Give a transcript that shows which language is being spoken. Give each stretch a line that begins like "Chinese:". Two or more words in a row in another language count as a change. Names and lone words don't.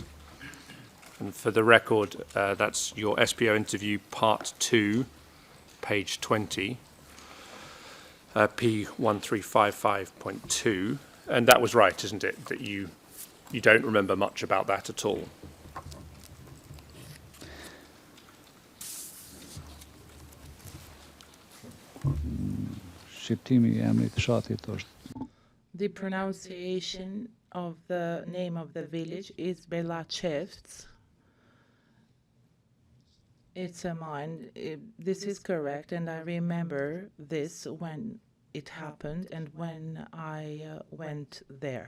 English: And for the record, that's your SBO interview part 2, page 20, P1355.2. And that was right, isn't it, that you don't remember much about that at all?
Albanian: Shqiptimi i emrit fshatit është
English: The pronunciation of the name of the village is Belačevc. It's a mine. This is correct, and I remember this when it happened and when I went there.